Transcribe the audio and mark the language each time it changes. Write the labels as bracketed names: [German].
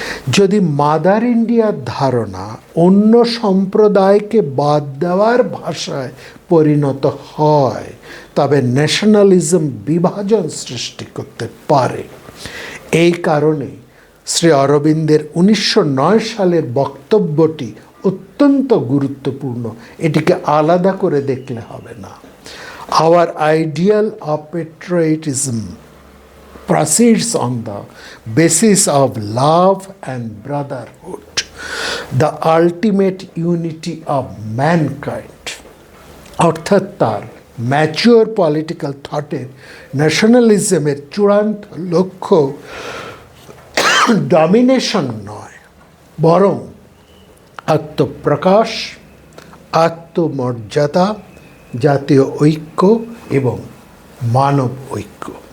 [Bangla] যদি মাদার ইন্ডিয়ার ধারণা অন্য সম্প্রদায়কে বাদ দেওয়ার ভাষায় পরিণত হয়, তবে ন্যাশনালিজম বিভাজন সৃষ্টি করতে পারে। এই কারণে শ্রী অরবিন্দের 1909 সালের বক্তব্যটি অত্যন্ত গুরুত্বপূর্ণ। এটিকে আলাদা করে দেখলে হবে না। [English] Our ideal of patriotism proceeds on the basis of love and brotherhood, the ultimate unity of mankind. [Bangla] অর্থাৎ তার [English] mature political থটের [Bangla] ন্যাশনালিজমের চূড়ান্ত লক্ষ্য ডমিনেশন নয়, বরং আত্মপ্রকাশ, আত্মমর্যাদা, জাতীয় ঐক্য এবং মানব ঐক্য।